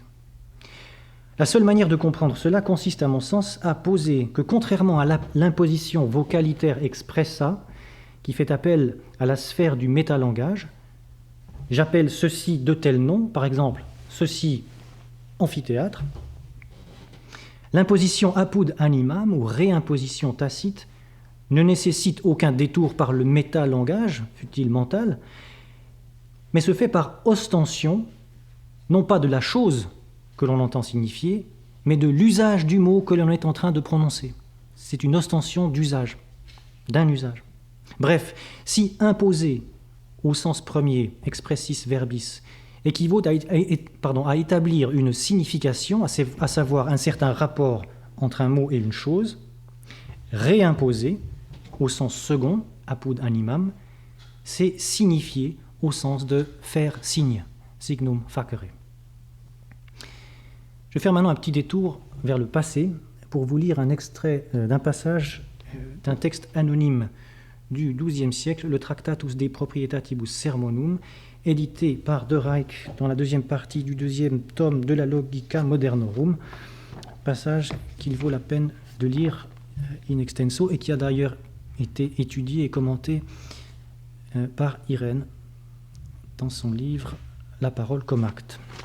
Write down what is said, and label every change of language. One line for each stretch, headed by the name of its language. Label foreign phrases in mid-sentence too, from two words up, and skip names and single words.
French: La seule manière de comprendre cela consiste, à mon sens, à poser que, contrairement à l'imposition
Latin: vocalitaire expressa,
French: qui fait appel à la sphère du métalangage, j'appelle ceci de tel nom, par exemple, ceci amphithéâtre, l'imposition
Latin: apud animam,
French: ou réimposition tacite, ne nécessite aucun détour par le métalangage, fût-il mental, mais se fait par ostension, non pas de la chose que l'on entend signifier, mais de l'usage du mot que l'on est en train de prononcer. C'est une ostension d'usage, d'un usage. Bref, si imposer, au sens premier,
Latin: expressis verbis,
French: équivaut à établir une signification, à savoir un certain rapport entre un mot et une chose, réimposer au sens second,
Latin: apud animam,
French: c'est signifier au sens de faire signe,
Latin: signum facere.
French: Je vais faire maintenant un petit détour vers le passé pour vous lire un extrait d'un passage d'un texte anonyme du XIIe siècle, le Tractatus de Proprietatibus Sermonum, édité par De Reich dans la deuxième partie du deuxième tome de la Logica Modernorum, passage qu'il vaut la peine de lire
Latin: in extenso
French: et qui a d'ailleurs été étudié et commenté par Irène dans son livre La parole comme acte.